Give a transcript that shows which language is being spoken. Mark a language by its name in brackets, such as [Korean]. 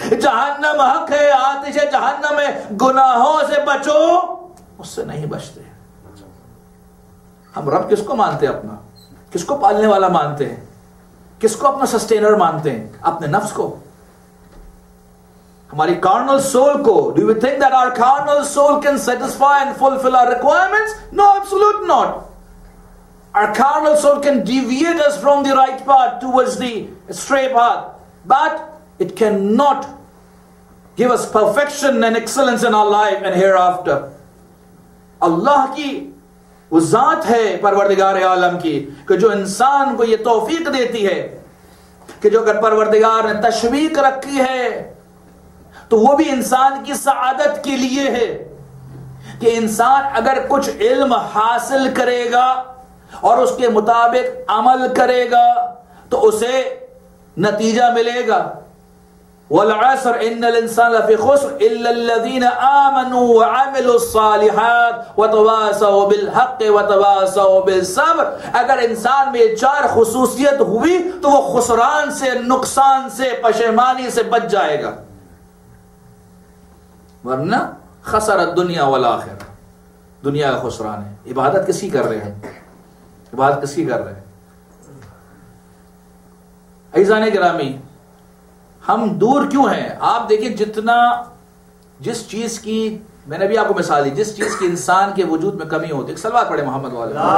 [Urdu] جہنم حق ہے, آتش جہنم ہے, گناہوں سے بچو, اس سے نہیں بچتے. ہم رب کس کو مانتے ہیں؟ اپنا. کس کو پالنے والا مانتے ہیں؟ کس کو اپنا سسٹینر مانتے ہیں؟ اپنے نفس کو, ہماری carnal soul کو. [English] Do you think that our carnal soul can satisfy and fulfill our requirements? No, absolutely not. Our carnal soul can deviate us from the right path towards the stray path, but it cannot give us perfection and excellence in our life and hereafter. [Urdu] اللہ کی وہ ذات ہے پروردگار عالم کی کہ جو انسان کو یہ توفیق دیتی ہے کہ جو اگر پروردگار نے تشویق رکھی ہے تو وہ بھی انسان کی سعادت کے لیے ہے کہ انسان اگر کچھ علم حاصل کرے گا اور اس کے مطابق عمل کرے گا تو اسے نتیجہ ملے گا. [Arabic] والعصر ان الانسان لفی خسر الا الذين امنوا وعملوا الصالحات وتواصوا بالحق وتواصوا بالصبر. [Urdu] اگر انسان میں یہ 4 خصوصیت ہوئی تو وہ خسران سے, نقصان سے, پشیمانی سے بچ جائے گا. ورنہ [Arabic] خسر الدنیا والآخرہ, [Urdu] دنیا کا خسران ہے. عبادت کس کی کر رہے ہیں؟ عبادت کس کی کر رہے ہیں؟ عزیزان گرامی, ہم دور کیوں ہیں؟ آپ دیکھیں جتنا جس چیز کی میں نے بھی آپ کو مثال دی, جس چیز کی انسان کے وجود میں کمی ہوتی ہے. ایک صلوات پڑھے محمد والے.